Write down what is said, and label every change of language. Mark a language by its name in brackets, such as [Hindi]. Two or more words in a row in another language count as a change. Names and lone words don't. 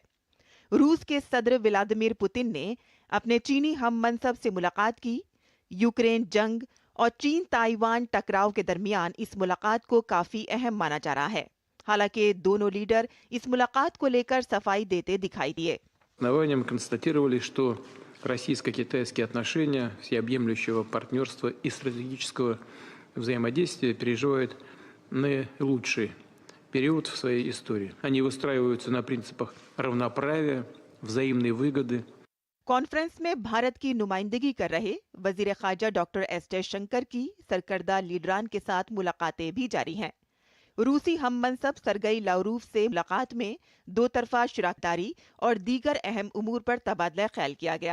[Urdu] روس کے صدر ولادیمیر پوتن نے اپنے چینی ہم منصب سے ملاقات کی. یوکرین جنگ اور چین تائیوان ٹکراؤ کے درمیان اس ملاقات کو کافی اہم مانا جا رہا ہے. حالانکہ دونوں لیڈر اس ملاقات کو لے کر صفائی دیتے دکھائی دیے. [Russian] Основанием констатировали, что российско-китайские отношения всеобъемлющего партнерства и стратегического взаимодействия переживают наилучший период в своей истории. Они выстраиваются на принципах равноправия, взаимной выгоды. [Urdu] کانفرنس میں بھارت کی نمائندگی کر رہے وزیر خارجہ ڈاکٹر ایس جے شنکر کی سرکردہ لیڈران کے ساتھ ملاقاتیں بھی جاری ہیں. روسی ہم منصب سرگئی لاوروف سے ملاقات میں دو طرفہ شراکت داری اور دیگر اہم امور پر تبادلہ خیال کیا گیا.